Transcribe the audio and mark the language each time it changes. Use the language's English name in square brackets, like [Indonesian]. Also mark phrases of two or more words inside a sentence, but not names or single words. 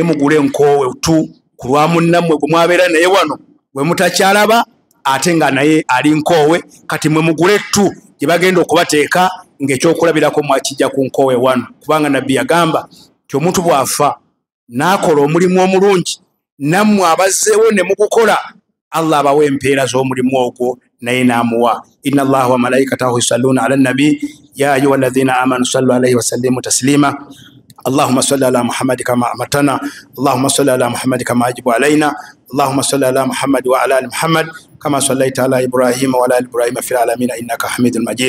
[Ganda] mugule Nkoowe tu ku lwa munnammwe gwe mwabeera naye wano bwe mutakyalaba ate nga naye ali Nkoowe kati mwe mugule tu gye bagenda okubateeka ng'ekyokulabirako mwakijja ku Nkoowe 1 kubanga nabbi yagamba ti omuntu bw'afa n'akola omulimu omulungi nammwe abazzeewo ne mugukola Allah abawa empeera z'omulimu ogwo naye n'amuwa. [Arabic] إن الله وملائكته يصلون على النبي يا أيها الذين آمنوا صلوا عليه وسلموا تسليما. اللهم صل على محمد كما أمرتنا اللهم صل على محمد كما يجب علينا اللهم صل على محمد وعلى آل محمد كما صليت على إبراهيم وعلى آل إبراهيم في العالمين إنك حميد مجيد.